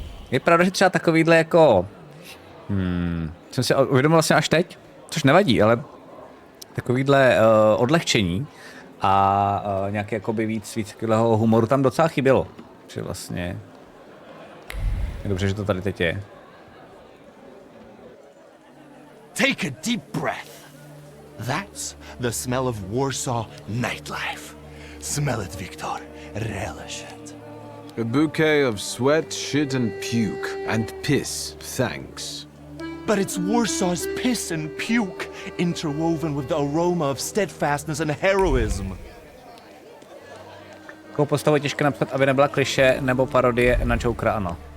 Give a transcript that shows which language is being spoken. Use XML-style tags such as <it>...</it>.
<cs>Je pravda, že třeba takovýhle jako... jsem si uvědomil vlastně až teď, což nevadí, ale takovýhle odlehčení a nějaké jakoby víc takového humoru tam docela chybělo. Že vlastně je dobře, že to tady teď je.</cs> <en>Take a deep breath. That's the smell of Warsaw nightlife. Smell it, Victor. Relish it. A bouquet of sweat, shit and puke. And piss, thanks. But it's Warsaw's piss and puke interwoven with the aroma of steadfastness and heroism.</en> <cs>Jakou postavu je těžké napsat, aby nebyla kliše nebo parodie na Jokera, ano.</cs>